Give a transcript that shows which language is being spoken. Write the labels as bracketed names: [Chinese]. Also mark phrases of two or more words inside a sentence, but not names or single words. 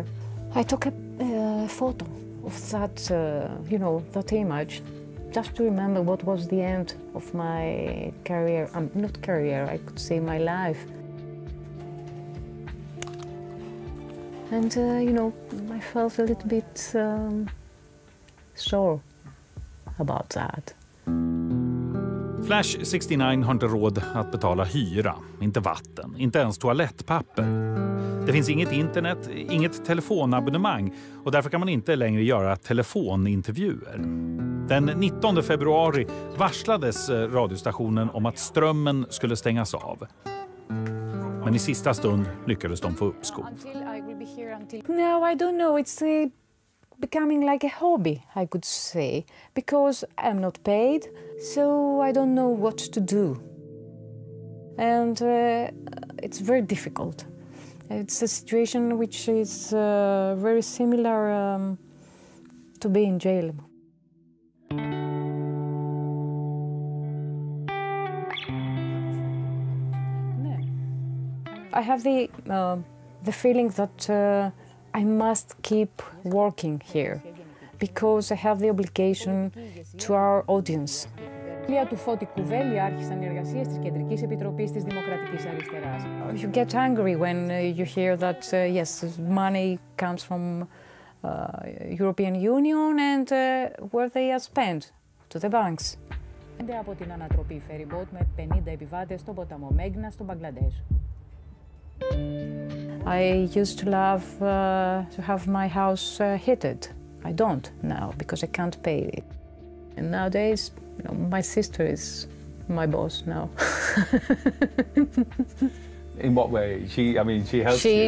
[English] I took a photo of that, that image, just to remember what was the end of my career. Not career, I could say my life. And, I felt a little bit sore about that. [Swedish] Flash 69 har inte råd att betala hyra, inte vatten, inte ens toalettpapper. Det finns inget internet, inget telefonabonnemang och därför kan man inte längre göra telefonintervjuer. Den 19 februari varslades radiostationen om att strömmen skulle stängas av. Men i sista stund lyckades de få uppskov. [English] No, I don't know. It's becoming like a hobby, I could say, because I'm not paid, so I don't know what to do. And it's very difficult. It's a situation which is very similar to be in jail. I have the feeling that I must keep working here because I have the obligation to our audience. [Greek] Του Φώτη Κουβέλη άρχισαν οι εργασίες της Κεντρικής Επιτροπής της Δημοκρατικής Αριστεράς. [English] You get angry when you hear that yes, money comes from European Union and where they are spent to the banks. [Greek] Από την ανατροπή ferryboat με 50 επιβάτες στον ποταμό Μέγνα στο Μπαγκλαντές. [English] I used to love to have my house heated. I don't now because I can't pay it. And nowadays, you know, my sister is my boss now. In what way? She helps you?